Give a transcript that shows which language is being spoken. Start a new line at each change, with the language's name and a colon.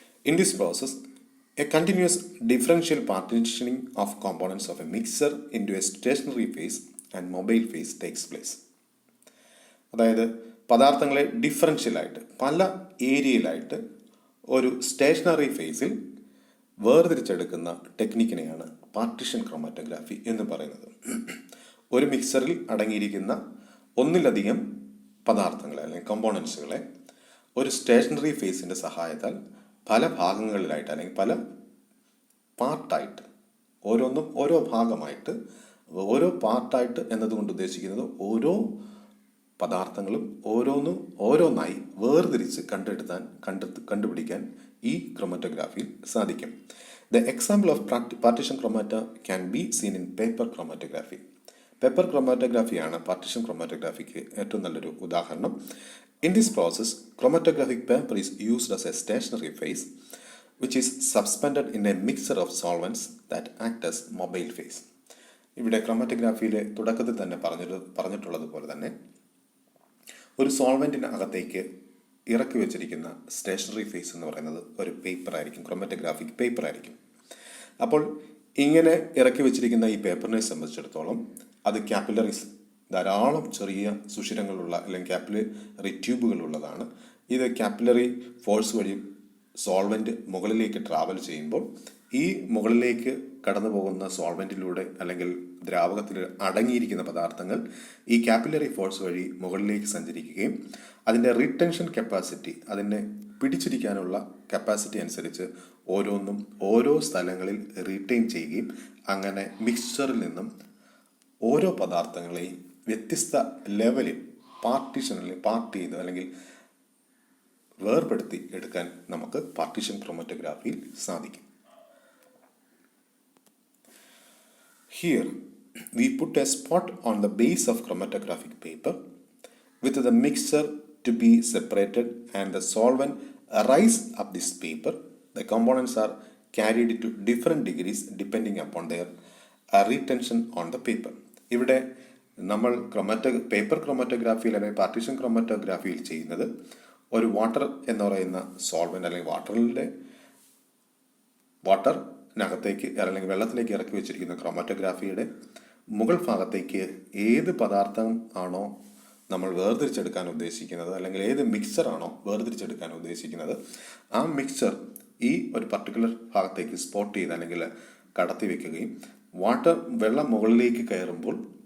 English: In this process, a continuous differential partitioning of components of a mixer into a stationary phase and mobile phase takes place.
Malayalam: അതായത് പദാർത്ഥങ്ങളെ ഡിഫറൻഷ്യലായിട്ട് പല ഏരിയയിലായിട്ട് ഒരു stationery ഫേസിൽ വേർതിരിച്ചെടുക്കുന്ന ടെക്നിക്കിനെയാണ് partition chromatography എന്ന് പറയുന്നത്. ഒരു മിക്സറിൽ അടങ്ങിയിരിക്കുന്ന ഒന്നിലധികം പദാർത്ഥങ്ങളെ അല്ലെങ്കിൽ കമ്പോണൻസുകളെ ഒരു സ്റ്റേഷനറി ഫേസിൻ്റെ സഹായത്താൽ പല ഭാഗങ്ങളിലായിട്ട് അല്ലെങ്കിൽ പല പാർട്ടായിട്ട്, ഓരോന്നും ഓരോ ഭാഗമായിട്ട്, ഓരോ പാർട്ടായിട്ട് എന്നതുകൊണ്ട് ഉദ്ദേശിക്കുന്നത് ഓരോ പദാർത്ഥങ്ങളും ഓരോന്നായി വേർതിരിച്ച് കണ്ടുപിടിക്കാൻ ഈ ക്രൊമാറ്റോഗ്രാഫിയിൽ സാധിക്കും.
English: The example of partition ക്രൊമാറ്റ can be seen in paper chromatography.
Malayalam: Paper ക്രൊമാറ്റോഗ്രാഫിയാണ് partition ക്രൊമാറ്റോഗ്രാഫിക്ക് ഏറ്റവും നല്ലൊരു ഉദാഹരണം.
English: In this process chromatographic paper is used as a stationary phase which is suspended in a mixture of solvents that act as mobile phase.
Malayalam: ഇവിടെ ക്രൊമാറ്റോഗ്രാഫിയിലെ തുടക്കത്തിൽ തന്നെ പറഞ്ഞിട്ടുള്ളതുപോലെ തന്നെ ഒരു സോൾവെൻറ്റിനകത്തേക്ക് ഇറക്കി വെച്ചിരിക്കുന്ന സ്റ്റേഷനറി ഫേസ് എന്ന് പറയുന്നത് ഒരു പേപ്പർ ആയിരിക്കും, ക്രൊമാറ്റോഗ്രാഫിക് പേപ്പർ ആയിരിക്കും. അപ്പോൾ ഇങ്ങനെ ഇറക്കി വെച്ചിരിക്കുന്ന ഈ പേപ്പറിനെ സംബന്ധിച്ചിടത്തോളം അത് ക്യാപ്പിലറീസ്, ധാരാളം ചെറിയ സുഷിരങ്ങളുള്ള അല്ലെങ്കിൽ ക്യാപ്പിലറി ട്യൂബുകളുള്ളതാണ്. ഇത് ക്യാപ്പിലറി ഫോഴ്സ് വഴി സോൾവെൻറ്റ് മുകളിലേക്ക് ട്രാവൽ ചെയ്യുമ്പോൾ ഈ മുകളിലേക്ക് കടന്നു പോകുന്ന സോൾവെൻറ്റിലൂടെ അല്ലെങ്കിൽ ദ്രാവകത്തിൽ അടങ്ങിയിരിക്കുന്ന പദാർത്ഥങ്ങൾ ഈ ക്യാപ്പിലറി ഫോഴ്സ് വഴി മുകളിലേക്ക് സഞ്ചരിക്കുകയും അതിൻ്റെ റീടെൻഷൻ കപ്പാസിറ്റി, അതിനെ പിടിച്ചിരിക്കാനുള്ള കപ്പാസിറ്റി അനുസരിച്ച് ഓരോന്നും ഓരോ സ്ഥലങ്ങളിൽ റീറ്റെയിൻ ചെയ്യുകയും അങ്ങനെ മിക്സ്ചറിൽ നിന്നും ഓരോ പദാർത്ഥങ്ങളെയും വ്യത്യസ്ത ലെവലിൽ പാർട്ട് ചെയ്ത് അല്ലെങ്കിൽ വേർപെടുത്തി എടുക്കാൻ നമുക്ക് പാർട്ടീഷൻ ക്രൊമാറ്റോഗ്രാഫിയിൽ സാധിക്കും.
English: Here we put a spot on the base of chromatographic paper with the mixture to be separated and the solvent rise up this paper. The components are carried to different degrees depending upon their retention on the paper.
Malayalam: ഇവിടെ നമ്മൾ paper ക്രൊമാറ്റോഗ്രാഫിയിൽ അല്ലെങ്കിൽ partition ക്രൊമാറ്റോഗ്രാഫിയിൽ ചെയ്യുന്നത് ഒരു water എന്ന് പറയുന്ന solvent അല്ലെങ്കിൽ വാട്ടറിനകത്തേക്ക് അല്ലെങ്കിൽ വെള്ളത്തിലേക്ക് ഇറക്കി വെച്ചിരിക്കുന്ന ക്രൊമാറ്റോഗ്രാഫിയുടെ മുകൾ ഭാഗത്തേക്ക് ഏത് പദാർത്ഥം ആണോ നമ്മൾ വേർതിരിച്ചെടുക്കാൻ ഉദ്ദേശിക്കുന്നത് അല്ലെങ്കിൽ ഏത് മിക്സറാണോ വേർതിരിച്ചെടുക്കാൻ ഉദ്ദേശിക്കുന്നത് ആ മിക്സർ ഈ ഒരു പർട്ടിക്കുലർ ഭാഗത്തേക്ക് സ്പോട്ട് ചെയ്ത് അല്ലെങ്കിൽ കടത്തി വെക്കുകയും വെള്ളം മുകളിലേക്ക് കയറുമ്പോൾ